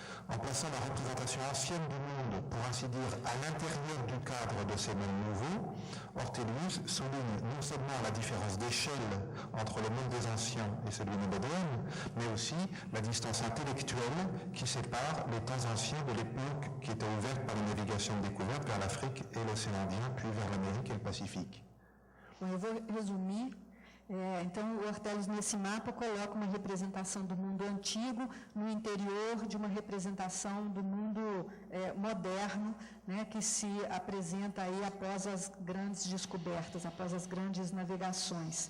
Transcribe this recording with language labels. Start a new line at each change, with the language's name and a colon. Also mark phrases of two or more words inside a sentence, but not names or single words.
French: en plaçant la représentation ancienne du monde, pour ainsi dire, à l'intérieur du cadre de ces mondes nouveaux, Ortelius souligne non seulement la différence d'échelle entre le monde des anciens et celui des modernes, mais aussi la distance intellectuelle qui sépare les temps anciens de l'époque qui était ouverte par une navigation de découverte vers l'Afrique et l'océan Indien, puis vers l'Amérique et le Pacifique.
Portuguese: Bom, eu vou resumir. Então, o Ortelius, nesse mapa, coloca uma representação do mundo antigo no interior de uma representação do mundo moderno, né, que se apresenta aí após as grandes descobertas, após as grandes navegações.